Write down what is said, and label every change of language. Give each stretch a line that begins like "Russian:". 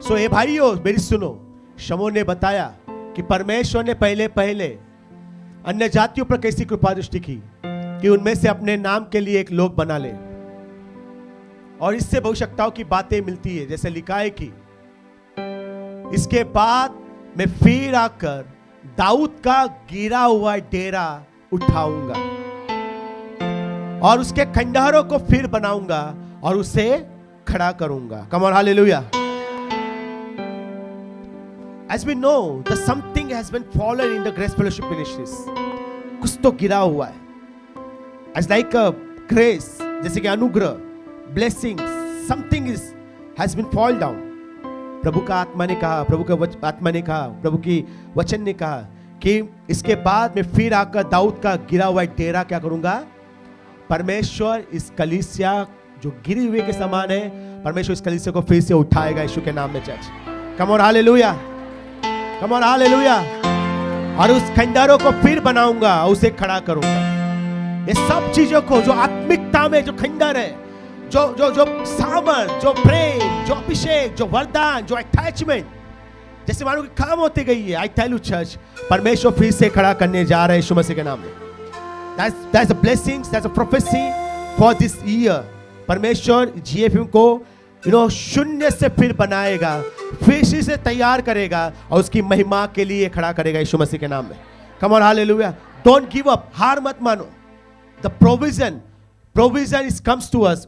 Hindi: सो ए भाइयों मेरी सुनो, शमौन ने बताया कि परमेश्वर ने पहले पहले अन्य जातियों पर कैसी कृपा दृष्टि की कि उनमें से अपने नाम के लिए एक लोग बना ले, और इससे भविष्यवक्ताओं की बातें मिलती है, जैसे लिखा है कि इसके बाद मैं फिर आकर दाऊद का गिरा हुआ डेरा उठाऊंगा और उसके खंडहरों को फिर बनाऊंगा और उसे खड़ा करूंगा।
English: Come on hallelujah. As we know, that something has been fallen in the Grace Fellowship Ministries.
Hindi: कुछ तो गिरा हुआ है।
English: As like a grace,
Hindi: जैसे कि अनुग्रह,
English: blessings, something has been fall down.
Hindi: प्रभु का आत्मा ने कहा, प्रभु के आत्मा ने कहा, प्रभु की वचन ने कहा कि इसके बाद मैं फिर आकर दाऊद का गिरा हुआ डेरा क्या करूंगा। परमेश्वर इस कलीसिया जो गिरी हुए के समान है, परमेश्वर इस कलीसिया को फिर से उठाएगा यीशु के नाम में church.
English: Come on hallelujah, come on hallelujah.
Hindi: और उस खंडहरों को फिर बनाऊंगा, उसे खड़ा करूंगा। ये सब चीजों को जो आत्मिकता में जो खंडर है, जो सामर्थ, जो प्रेम, जो अभिषेक, जो वरदान, जो अटैचमेंट, जैसे मानो कि काम होती गई है,
English: I tell you church,
Hindi: परमेश्वर फिर से खड़ा करने जा रहे हैं यीशु मसीह के नाम में।
English: That's a blessings, that's a prophecy for this year.
Hindi: परमेश्वर जीएफएम को शून्य से फिर बनाएगा, फिर से तैयार करेगा और उसकी महिमा के लिए खड़ा करेगा यीशु मसीह के नाम में।
English: Come on hallelujah. Don't give up,
Hindi: हार मत मानो।
English: The provision is comes to us.